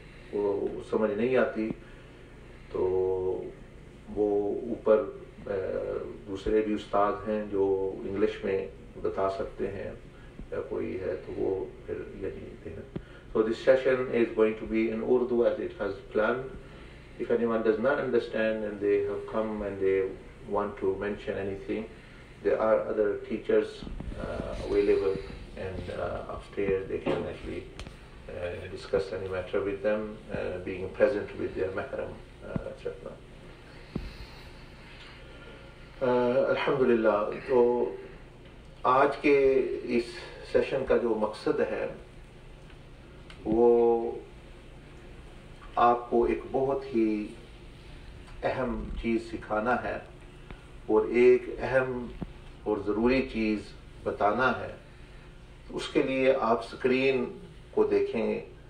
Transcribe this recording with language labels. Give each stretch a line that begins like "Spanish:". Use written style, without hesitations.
Urdu: کو سمجھ نہیں آتی تو وہ اوپر دوسرے بھی استاد ہیں جو انگلش میں بتا سکتے ہیں، یا کوئی ہے تو وہ پھر یہی دینا۔
English: So this session is going to be in Urdu as it has planned. If anyone does not understand and they have come and they want to mention anything, there are other teachers available, and upstairs they can actually discuss any matter with them, being present with their mahram, etc.
Urdu: الحمدللہ، تو آج کے اس session کا جو مقصد ہے وہ آپ کو ایک بہت ہی اہم چیز سکھانا ہے اور ایک اہم اور ضروری چیز بتانا ہے۔ اس کے لیے آپ اسکرین کو دیکھیں گے۔